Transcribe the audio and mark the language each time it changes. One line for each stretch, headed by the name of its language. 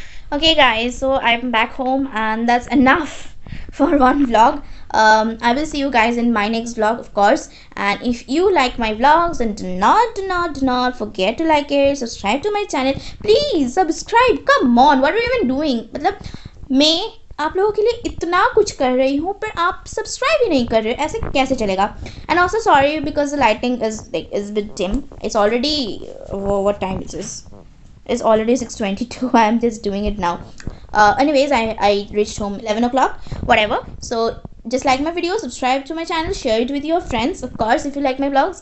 English: Okay guys, so I'm back home and that's enough for one vlog. I will see you guys in my next vlog, of course. And if you like my vlogs, and do not forget to like it, subscribe to my channel, please subscribe. Come on, what are you even doing?
Hindi: मतलब मैं आप लोगों के लिए इतना कुछ कर रही हूँ पर आप सब्सक्राइब ही नहीं कर रहे, ऐसे कैसे चलेगा?
English: And also sorry because the lighting is a bit dim. It's already what time is this? It's already 6:22. I am just doing it now. Anyways, I reached home 11 o'clock, whatever. So just like my video, subscribe to my channel, share it with your friends, of course, if you like my vlogs.